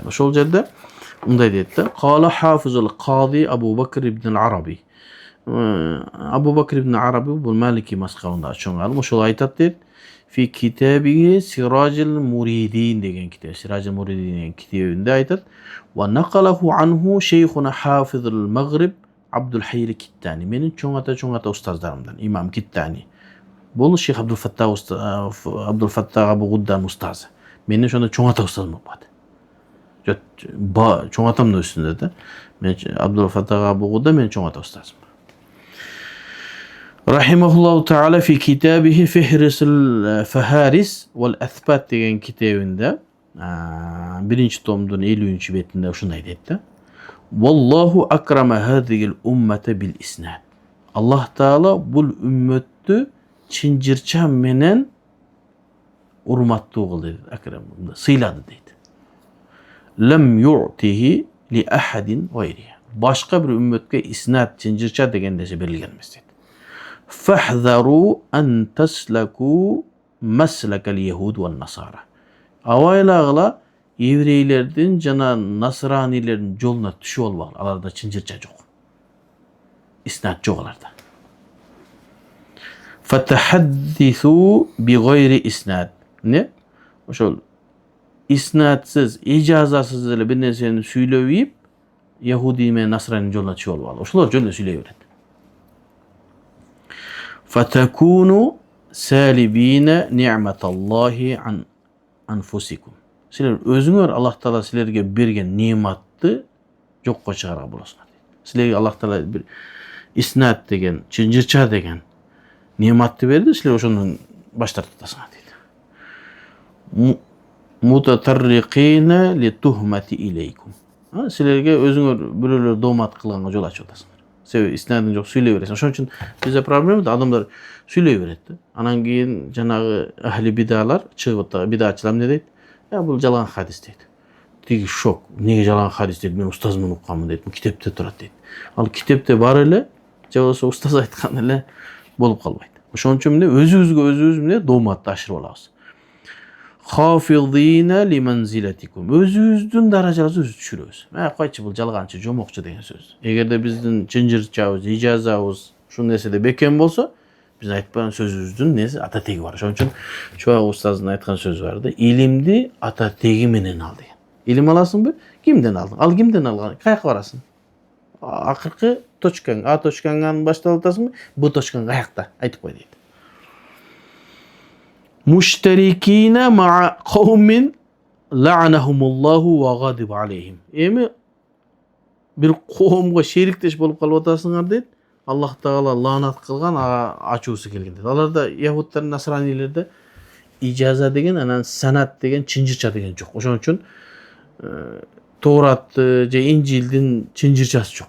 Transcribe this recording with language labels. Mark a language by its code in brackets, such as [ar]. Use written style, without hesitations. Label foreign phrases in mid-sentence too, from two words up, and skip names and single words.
[ky] Ошол жерде мындай дейт да: [ar] قال الحافظ القاضي [ky] Абу Бакр ибн Араби. Абу Бакр ибн Араби бул Малики мазхабында чоң алым. Ошол айтат дейт: [ar] في كتابه [ky] Сираджул Муридин деген китеп. Сираджул Муридин деген китебинде айтат: [ar] ونقله عنه شيخنا حافظ المغرب عبد الخير الكتاني. [ky] Менин чоң ата устаздарымдан имам Киттани. Бул Шейх Абдул Фаттах Абу Гуддан устазы. Менин ошондо чоң ата устазым болуп калды. Чоң атамдын үстүндө да. Мен Абдул Фаттах Абу Гудда менин чоң ата устазым. [ar] رحمه الله تعالى في كتابه [ky] Фихрисул Фахарис вал Аthbat деген китебинде биринчи томдун 50-чү бетинде ушундай дейт да: [ar] والله أكرم هذه الأمة بالإسناد. [ky] Аллах таала бул үммөттү чынжырча менен урматтуу кылды, акрам сыйлады дейт. [ar] لم يعطه لأحد غيري. [ky] Башка бир үммөткө иснад чынжырча деген нерсе берилген эмес дейт. [ar] فاحذروا أن تسلكوا مسلك اليهود والنصارى. [ky] Авайлагыла еврейлердин жана насранилердин жолуна түшүп албагыла. Аларда чынжырча жок. İsnat жок аларда. [ar] فتحدثوا بغير إسناد. [ky] Ne? Ошол isnatsız, icazasız эле бир нерсени сүйлөп ийип, Yahudi менен Насранин жолуна түшүп албагыла. Ошолор жөнүндө сүйлөй берет. [ar] فتكونوا سالبين نعمة الله عن أنفسكم. [ky] Силер өзүңөр Аллах Таала силерге берген нематты жокко чыгарга болосуңар. Силерге Аллах Таала бир иснат деген, чынжырча деген нематты берди, силер ошондон баш тартасыңар дейт. [ar] متطرقين للتهمة إليكم. [ky] Силерге өзүңөр бирөөлөр доомат кылганга жол ачып атасыңар. Себеби иснадың жок сүйлөй бересиң. Ошон үчүн бизде проблема да адамдар сүйлөй берет да. Анан кийин жанагы ахли бидалар чыгып атат, бидачылар эмне дейт? Бул жалган хадис дейт. Тиги шок. Неге жалган хадис дейт? Мен устазымдан укканмын дейт. Бул китепте турат дейт. Ал китепте бар эле, же болбосо устаз айткан эле болуп калбайт. Ошон үчүн эмне өзүбүз эмне дооматты ашырып алабыз. [ar] خافضين لمنزلتكم. [ky] Өзүбүздүн даражабызды өзүбүз түшүрөбүз. Койчу бул жалганчы, жомокчу деген сөз. Эгерде биздин чынжырчабыз, ижазабыз ушул нерседе бекем болсо, биз айтпаган сөзүбүздүн нерсе ата теги бар. Ошон үчүн Чуак устаздын айткан сөзү бар да, илимди ата теги менен ал деген. Илим аласыңбы? Кимден алдың? Ал кимден алган? Каяка барасың? Акыркы точкаң, А точкаңан баштап атасыңбы? Б точкаң каякта? Айтып кой дейт. [ar] مشتركين مع قوم لعنهم الله وغضب عليهم. [ky] Эми бир коомго шериктеш болуп калып атасыңар дейт. Аллах Таала лаанат кылган, ачуусу келген дейт. Аларда яһудтар, насранилерде ижаза деген, анан санат деген, чынжырча деген жок. Ошон үчүн Торатты же Инжилдин чынжырчасы жок.